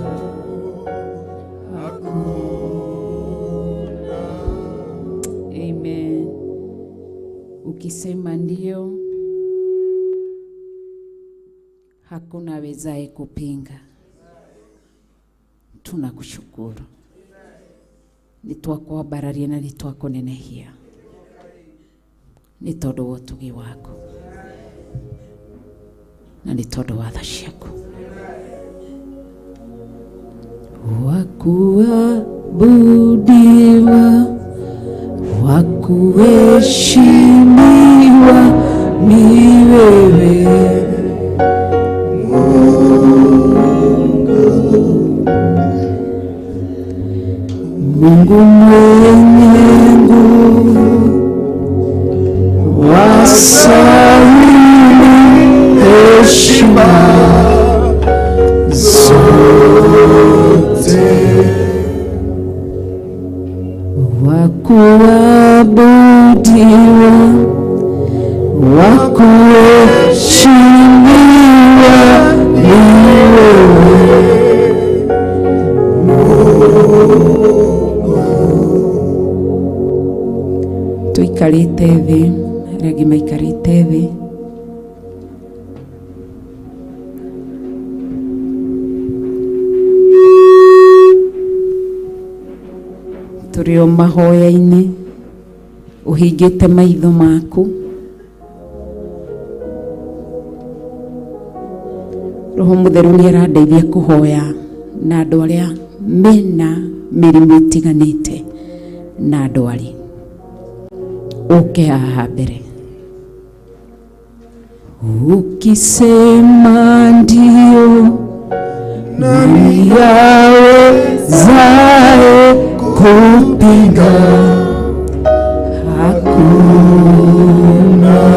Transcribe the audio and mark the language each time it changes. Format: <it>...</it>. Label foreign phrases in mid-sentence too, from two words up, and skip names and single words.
<sw>Amen. Ukisema ndio, hakuna awezaye kupinga. Tunakushukuru,</sw> <ki>nitwakwambararia na nitwakunenehia ni tondu wa utugi waku. na nĩ tondũ wa tha ciaku.</ki> <sw>Wakuabudiwa, wakuheshimiwa ni wewe Mungu mwenye nguvu, wastahili heshima zote. Wakuabudiwa, wakuheshimiwa ni wewe</sw> <ki>tuikarite thĩ, arĩa angĩ maikarite thĩ. Tũrĩ o mahoya-inĩ, ũhingĩte maitho maku. Roho Mũtheru nĩ arandeithia kũhoya na andũ arĩa mena mĩrimũ ĩtiganĩte na ndwari. Ũke haha mbere.</ki> <sw>Ukisema ndio, nani awezaye kupinga? Hakuna.</sw>